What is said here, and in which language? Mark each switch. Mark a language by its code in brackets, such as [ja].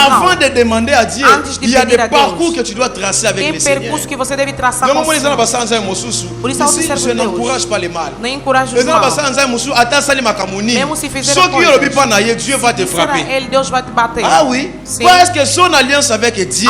[fr] Avant de demander à Dieu, il y a des parcours que tu dois tracer avec le Seigneur. [pt] Percurso que você deve traçar com Deus. Por isso, [fr] ici, je n'encourage pas les mal. [pt] Nem encorajo os maus. Mesmo se fizer coisas, [fr] Dieu va te frapper. [pt] Deus vai te bater. [fr] Ah oui, [pt] sim. [fr] Parce que son alliance avec Dieu,